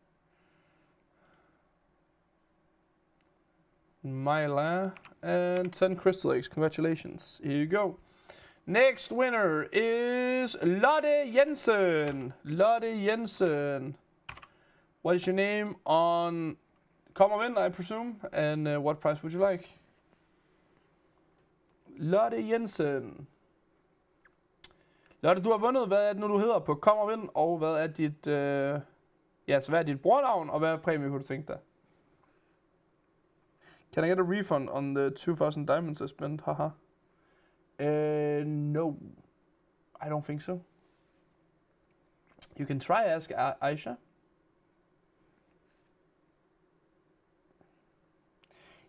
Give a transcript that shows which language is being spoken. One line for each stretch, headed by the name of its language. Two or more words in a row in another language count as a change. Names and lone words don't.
English: Myla and 10 crystal eggs. Congratulations. Here you go. Next winner is Lotte Jensen. Lotte Jensen. What is your name on komogvind, I presume? And what price would you like? Lotte Jensen.
Danish: Lotte, du har vundet. Hvad er det nu, du hedder på komogvind? Og hvad er dit... ja, så hvad er dit brugernavn? Og hvad er præmie, kunne du tænke dig?
English: Can I get a refund on the 2,000 diamonds I spent? Haha. No, I don't think so. You can try ask Aisha.